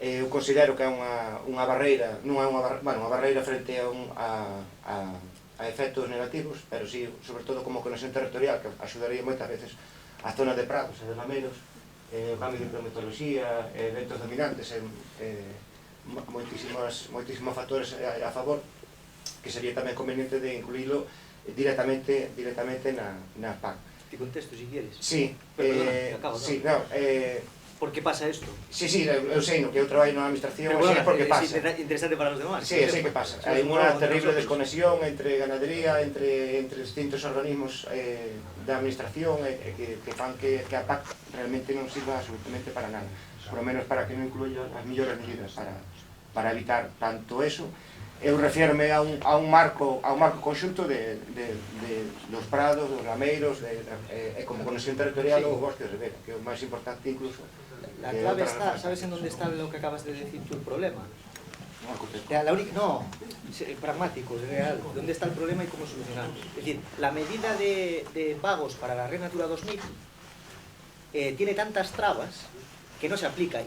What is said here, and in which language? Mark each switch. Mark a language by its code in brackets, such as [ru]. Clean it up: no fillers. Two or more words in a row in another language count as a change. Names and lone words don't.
[gl] eu considero que é unha barreira, non é unha barreira frente a efectos negativos, pero sí, sobre todo como conexión territorial, que axudaría moitas veces a zona de prados e de lameiros, o cambio de climatoloxía, eventos dominantes, moitísimos factores a favor, que sería tamén conveniente de incluílo directamente na PAC. [es] Te contesto, si quieres. Sí, Perdona, acabo, sí, ¿no? ¿Por qué pasa esto? Sí, [gl] eu sei, no que eu traballo na administración, [es] Pero bueno, [gl] sei por que pasa. [es] es interesante para los demás. Sí, [gl] sei que pasa. Hai unha terrible desconexión entre ganadería, entre distintos organismos da administración que fan que a PAC realmente non sirva absolutamente para nada. [es] Por lo menos [gl] para que non incluya as mellores medidas para evitar tanto eso. Eu refiérome a un marco conxunto de dos prados, dos lameiros, e como conexión territorial o bosque de ribera, que é o máis importante incluso. [es] La clave está, ¿sabes en dónde está lo que acabas de decir tú, el problema? No, pragmático, real. ¿Dónde está el problema y cómo solucionarlo? Es decir, la medida de pagos para la Red Natura 2000 tiene tantas trabas que no se aplica.